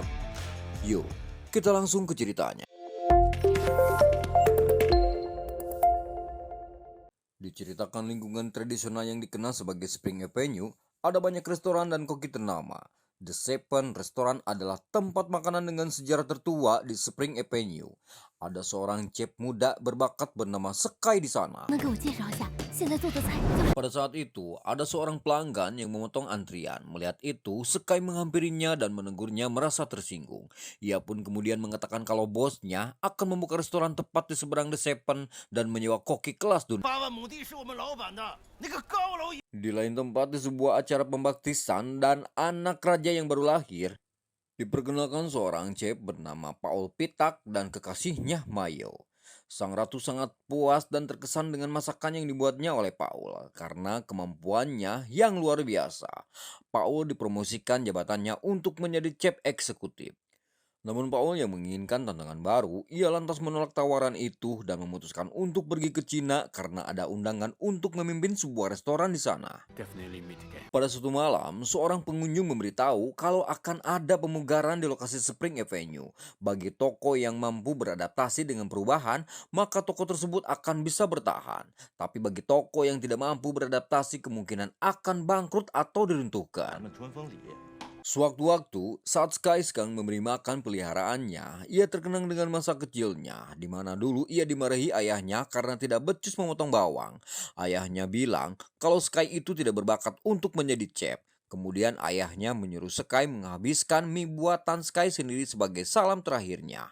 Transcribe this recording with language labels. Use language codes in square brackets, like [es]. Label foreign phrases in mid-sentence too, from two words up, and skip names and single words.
[id] Yuk, kita langsung ke ceritanya. Diceritakan lingkungan tradisional yang dikenal sebagai Spring Avenue, ada banyak restoran dan koki ternama. The Seven Restoran adalah tempat makanan dengan sejarah tertua di Spring Avenue. Ada seorang chef muda berbakat bernama Sky di sana. [zh] 能给我介绍一下现在做的菜叫？ [id] Pada saat itu, ada seorang pelanggan yang memotong antrian. Melihat itu, Sky menghampirinya dan menegurnya merasa tersinggung. Ia pun kemudian mengatakan kalau bosnya akan membuka restoran tepat di seberang The Seven dan menyewa koki kelas dunia. [zh] 8万亩地是我们老板的，那个高楼。 [id] Di lain tempat, di sebuah acara pembaptisan dan anak raja yang baru lahir, diperkenalkan seorang chef bernama Paul Pitak dan kekasihnya Mayo. Sang ratu sangat puas dan terkesan dengan masakan yang dibuatnya oleh Paul karena kemampuannya yang luar biasa. Paul dipromosikan jabatannya untuk menjadi chef eksekutif. Namun Paul yang menginginkan tantangan baru, ia lantas menolak tawaran itu dan memutuskan untuk pergi ke Cina karena ada undangan untuk memimpin sebuah restoran di sana. [en] Definitely meet again. [id] Pada suatu malam, seorang pengunjung memberitahu kalau akan ada pemugaran di lokasi Spring Avenue. Bagi toko yang mampu beradaptasi dengan perubahan, maka toko tersebut akan bisa bertahan. Tapi bagi toko yang tidak mampu beradaptasi, kemungkinan akan bangkrut atau [zh] 咱 [id] diruntuhkan. [zh] 们春风里， [id] Sewaktu-waktu, saat Sky sedang memberi makan peliharaannya, ia terkenang dengan masa kecilnya, di mana dulu ia dimarahi ayahnya karena tidak becus memotong bawang. Ayahnya bilang kalau Sky itu tidak berbakat untuk menjadi chef. Kemudian ayahnya menyuruh Sky menghabiskan mie buatan Sky sendiri sebagai salam terakhirnya.